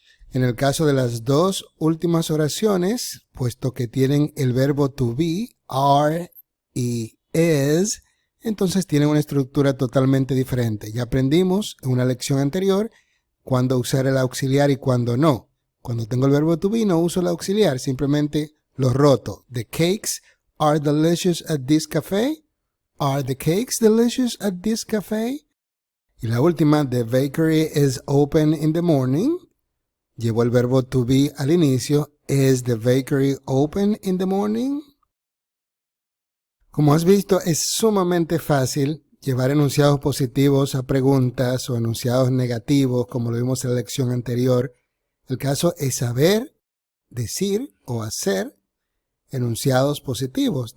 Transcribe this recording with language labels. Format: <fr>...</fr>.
<es>En el caso de las dos últimas oraciones, puesto que tienen el verbo to be, are y is, entonces tienen una estructura totalmente diferente. Ya aprendimos en una lección anterior cuándo usar el auxiliar y cuándo no. Cuando tengo el verbo to be no uso el auxiliar, simplemente lo roto.</es> <en>The cakes are delicious at this cafe. Are the cakes delicious at this cafe?</en> <es>Y la última,</es> <en>the bakery is open in the morning.</en> <es>Llevo el verbo to be al inicio.</es> <en>Is the bakery open in the morning?</en> <es>Como has visto, es sumamente fácil llevar enunciados positivos a preguntas o enunciados negativos, como lo vimos en la lección anterior. El caso es saber, decir o hacer enunciados positivos.</es>